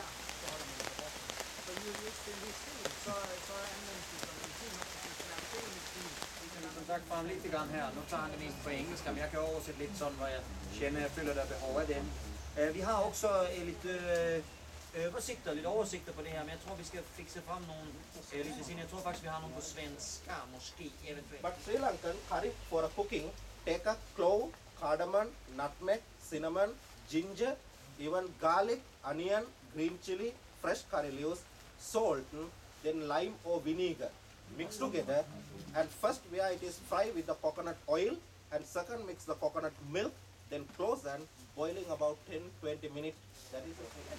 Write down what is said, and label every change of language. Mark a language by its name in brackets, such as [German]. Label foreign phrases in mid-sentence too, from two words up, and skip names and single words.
[Danish] Så i så anvendes det som medicin, som sagt fra lidt gang her. Nu tager han det mest på engelsk, men jeg kan oversætte lidt sådan, hvor jeg kender, jeg føler, der er behov af den. Vi har også lidt oversigter på det her, men jeg tror, vi skal fikse frem nogle lidt siden. Jeg tror faktisk, vi har nogle på svenska, måske, eventuelt. [English] But Sri Lankan curry for a cooking, take a clove, cardamom, nutmeg, cinnamon, ginger, even garlic, onion, green chili, fresh curry leaves, salt, then lime or vinegar. Mix together, and first where it is fried with the coconut oil, and second mix the coconut milk, then close and boiling about 10-20 minutes.